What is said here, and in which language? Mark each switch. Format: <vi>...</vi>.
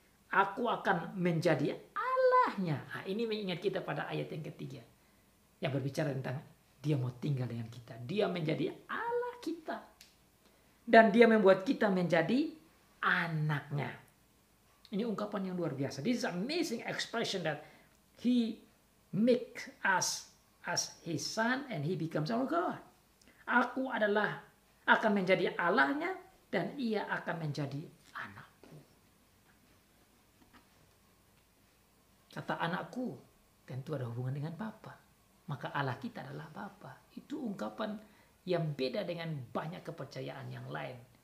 <id>Aku akan menjadi Allahnya. Nah, ini mengingat kita pada ayat yang ketiga. Yang berbicara tentang dia mau tinggal dengan kita. Dia menjadi Allah kita. Dan dia membuat kita menjadi anaknya. Ini ungkapan yang luar biasa.</id> <en>This is amazing expression that he makes us as his son and he becomes our God.</en> <id>Aku akan menjadi Allahnya dan ia akan menjadi anakku. Kata anakku tentu ada hubungan dengan Bapa. Maka Allah kita adalah Bapa. Itu ungkapan yang beda dengan banyak kepercayaan yang lain.</id>